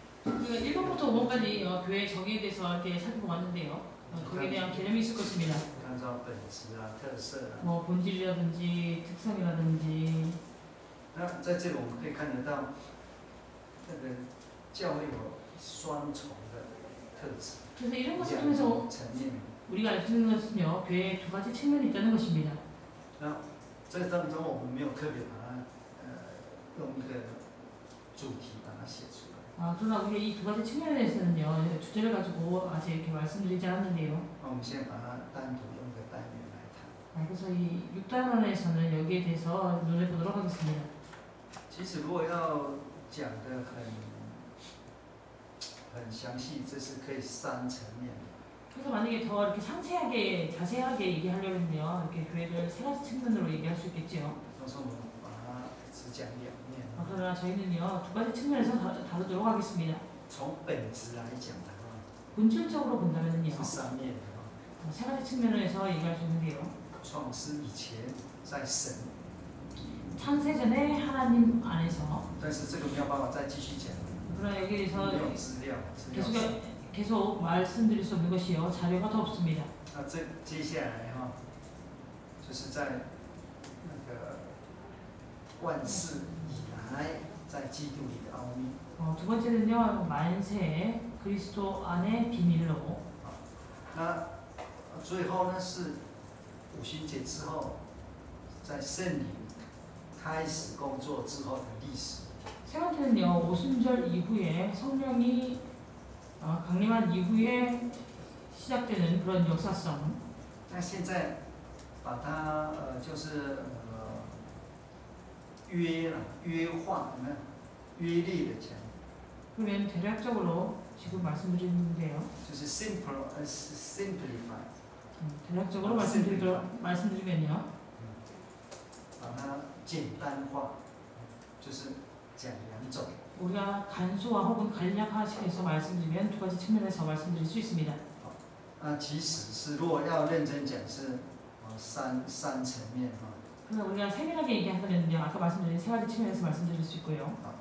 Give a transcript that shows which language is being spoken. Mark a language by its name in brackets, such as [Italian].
[Korean] 그 1번부터 5번까지 교회 정의에 대해서 이렇게 살펴보고 왔는데요. 거기에 대한 개념이 있을 것입니다. [Chinese] 按照本质啊、特色啊。 [Korean] 뭐 본질이라든지 특성이라든지. [Chinese] 那在这里我们可以看得到，那个教会有双重的特质， [Korean] 그래서 이런 것을 [Chinese] 两 [Korean] 통해서 [Chinese] 种层面。 [Korean] 우리가 알 수 있는 것은요. 교회에 두 가지 측면이 있다는 것입니다. [Chinese] 那这当中我们没有特别把它用一个主题把它写出来。 [Korean] 그러나 우리 이 두 가지 측면에 대해서는요. 주제를 가지고 아직 이렇게 말씀드리지 않았는데요. [Chinese] 那我们先把它单独用个单元来谈。 [Korean] 그래서 이 6단원에서는 여기에 대해서 눈을 보도록 하겠습니다. [Chinese] 其实如果要讲的很详细，这是可以3层面的。 [Korean] 그래서 만약에 더 이렇게 상세하게 자세하게 얘기하려고 했는데요. 이렇게 교회를 세 가지 측면으로 얘기할 수 있겠죠. [Chinese] 到时候我们把它只讲2面。 [Korean] 그러나 저희는요. 두 가지 측면에서 다루도록 하겠습니다. [Chinese] 从本质来讲的话， [Korean] 본질적으로 본다면요. [Chinese] 是3面的话， [Korean] 세 가지 측면에서 얘기할 수 있는데요. [Chinese] 创世以前在神， [Korean] 창세 전에 하나님 안에서. [Chinese] 但是这个没有办法再继续讲， [Korean] 그러나 여기에 대해서 [Chinese] 没有资料，资料少。 [Korean] 계속 말씀드릴 수 없는 것이요. 자료가 더 없습니다. [Chinese] 那接下来哈，就是在那个万事以来，在基督里的奥秘。 [Korean] 두 번째는요. 만세 그리스도 안의 비밀로. [Chinese] 那最后呢是五旬节之后，在圣灵开始工作之后的历史。 [Korean] 세 번째는요. 오순절 이후에 성령이 강림한 이후에 시작되는 그런 역사성. [Chinese] 那现在把它就是约化，有没有？约略的讲， [Korean] 그러면 대략적으로 지금 말씀드리는데요. [Chinese] 就是 simplify， [Korean] 대략적으로 말씀드리면요. [Chinese] 把它简单化，就是讲2种。 [Korean] 우리가 간소화 혹은 간략화시켜서 말씀드리면 두 가지 측면에서 말씀드릴 수 있습니다. [Chinese] 其实是如果要认真讲是三层面哈。 [Korean] 그래서 우리가 세밀하게 얘기하면요. 아까 말씀드린 세 가지 측면에서 말씀드릴 수 있고요.